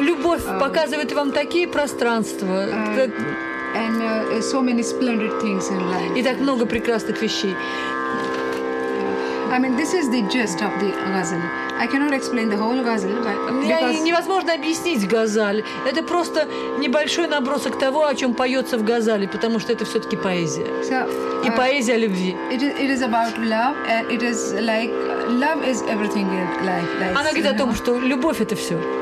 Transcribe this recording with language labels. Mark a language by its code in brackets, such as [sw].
[ru] Любовь показывает вам такие пространства. [en] And so many splendid things in life. [ru] И так много прекрасных вещей. [en] I mean, this is the gist of the ghazal. I cannot explain the whole ghazal, but [ru] невозможно объяснить газаль. Это просто небольшой набросок того, о чем поется в газале, потому что это все-таки поэзия. И поэзия любви. [en] It is about love. It is like love is everything in life. [ru] Она говорит о том, что любовь — это все.